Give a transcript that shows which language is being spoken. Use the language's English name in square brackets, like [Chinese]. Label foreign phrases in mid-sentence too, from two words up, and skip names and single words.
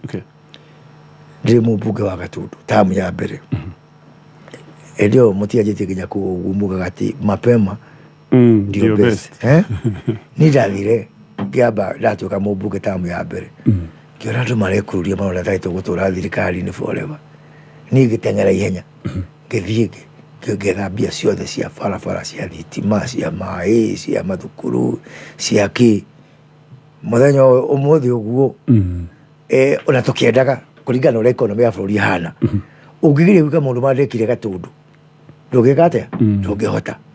[Kikuyu] ndĩ mũmbunge wa Gatundu tamu ya mbere ndio mũtianjĩtie nginya kumugaga ati mapema ndio best ni ndathire ngĩamba ndatuĩka mũmbunge tamu ya mbere ngĩona andũ marekururia maũndũ taitũ gũtũra thirikari-inĩ forever niĩ ngĩteng'era ihenya ngĩthiĩ ngĩgetha mbia ciothe cia barabara cia thitima cia maĩ cia mathukuru cia kĩ mũthenya ũmũthĩ ũguo ona tũkĩendaga kũringana ũrĩa economy ya bũrũri ihana ũngĩgeria gwĩka maũndũ mandĩkire Gatundu ndũngĩka atĩa ndũngĩhota